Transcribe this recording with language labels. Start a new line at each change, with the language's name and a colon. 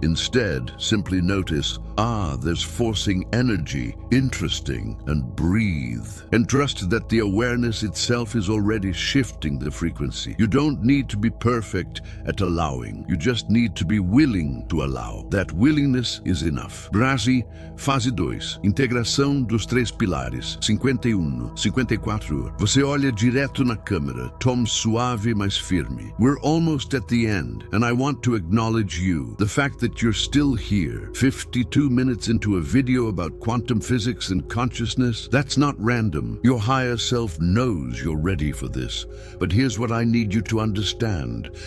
English: Instead, simply notice, there's forcing energy. Interesting. And breathe. And trust that the awareness itself is already shifting the frequency. You don't need to be perfect at allowing. You just need to be willing to allow. That willingness is enough.
Portuguese: Brasi, fase 2. Integração dos três pilares. 51, 54. Você olha direto na câmera. Tom suave, mas firme.
English: We're almost at the end, and I want to acknowledge you. The fact that you're still here, 52 minutes into a video about quantum physics and consciousness, that's not random. Your higher self knows you're ready for this. But here's what I need you to understand.